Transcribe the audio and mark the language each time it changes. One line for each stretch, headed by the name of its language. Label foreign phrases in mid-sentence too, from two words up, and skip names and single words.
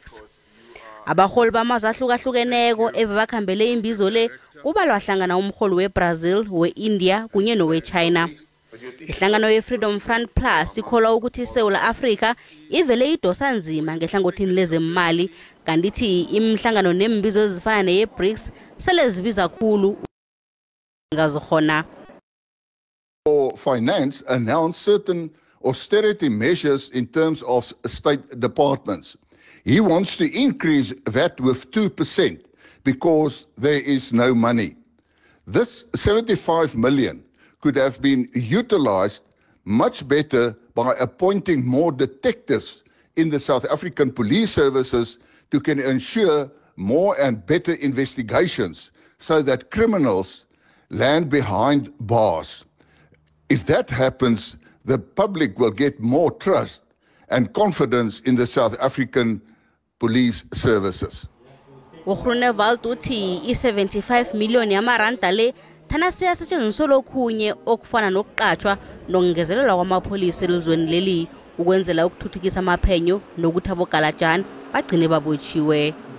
South Ndebele: Abaholi bamazwe ahlukahlukeneko ebebakhambele imbizo le kubalwa hlangana umholi weBrazil, we-India kunye nowe-China. Ihlangano ye-Freedom Front Plus ikholwa ukuthi iSouth Africa ivele idosa nzima ngehlangothini lezemali kanti ithi imihlangano nembizo ezifana neyeBRICS sele zibiza kakhulu ngazokhona.
English: Finance announced certain austerity measures in terms of state departments. He wants to increase VAT with 2% because there is no money. This 75 million could have been utilized much better by appointing more detectives in the South African police services to can ensure more and better investigations so that criminals land behind bars. If that happens, the public will get more trust and confidence in the South African police services.
South Ndebele: Ukhruneval uthi i-75 million yamaranda le thana siyasetshenziswa lokhunye okufana nokuqatshwa nokungezelelwa kwamapholisa elizweni leli ukwenzela ukuthuthukisa amaphenyo nokuthi abogalajani bagcine babotshiwe.